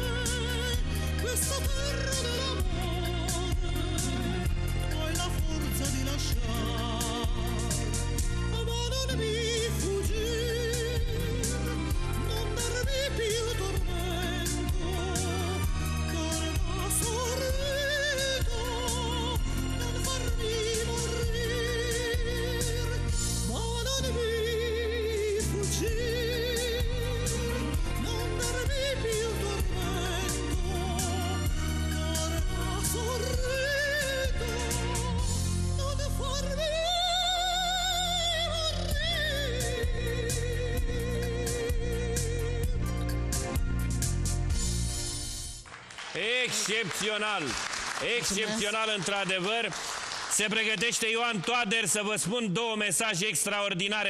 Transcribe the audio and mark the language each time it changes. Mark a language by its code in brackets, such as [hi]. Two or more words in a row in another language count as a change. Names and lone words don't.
[it] questa terra dell'amore, hai la forza di lasciare, ma non mi fuggire, non darmi più tormento, carena sorrido, non farmi morire, ma non mi fuggire, non darmi più tormento, carena sorrido, non farmi [ro] Excepțional! Excepțional, într-adevăr! Se pregătește Ioan Toader să vă spun două mesaje extraordinare.